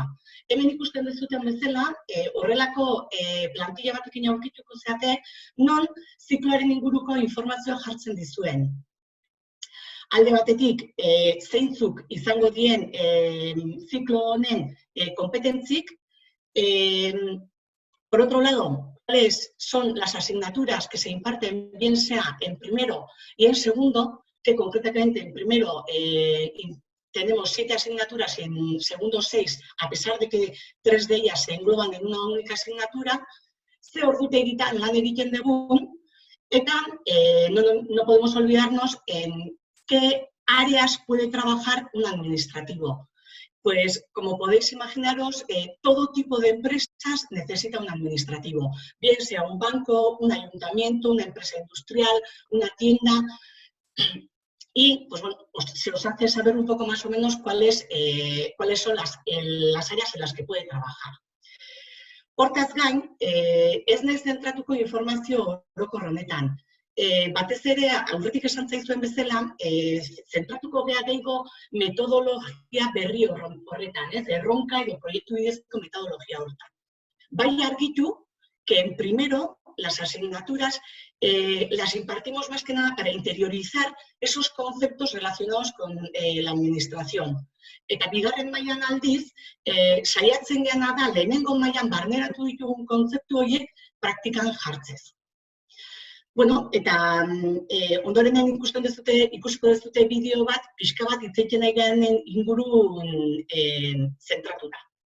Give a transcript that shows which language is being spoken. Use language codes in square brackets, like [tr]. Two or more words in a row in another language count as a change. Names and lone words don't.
[eu] Hemen ikusten duzuten bezala, horrelako plantilla batekin aurkituko zeate, non zikloaren inguruko informazioa jartzen dizuen. Alde batetik, zeintzuk izango dien ziklo honen kompetentzik. [es] Por otro lado, ¿cuáles son las asignaturas que se imparten, bien sea en primero y en segundo? Que concretamente en primero tenemos 7 asignaturas y en segundo 6, a pesar de que 3 de ellas se engloban en una única asignatura, [eu] ze ordutegitan lan egiten dugun, eta [es] no podemos olvidarnos en qué áreas puede trabajar un administrativo. Pues, como podéis imaginaros, todo tipo de empresas necesita un administrativo, bien sea un banco, un ayuntamiento, una empresa industrial, una tienda. Y, pues bueno, se os hace saber un poco más o menos cuáles son las áreas en las que puede trabajar. [eu] Hortaz gain, ez naiz zentratuko informazio orokor honetan. Batez ere, aurretik esan zaizuen bezala, zentratuko gea gehiago metodologia berri horretan, erronka edo proiektu bidezko metodologia horretan. Bai argitu [es] que en primero las asignaturas las impartimos más que nada para interiorizar esos conceptos relacionados con la administración. [eu] Eta bigarren mailan aldiz, saiatzen geana da lehenengo mailan barneratu ditugun kontzeptu horiek praktikan jartzez. Bueno, eta ondorenen ikusiko duzute bideo bat, pixka bat hitz egiten nahi garen ingurun zentratuta.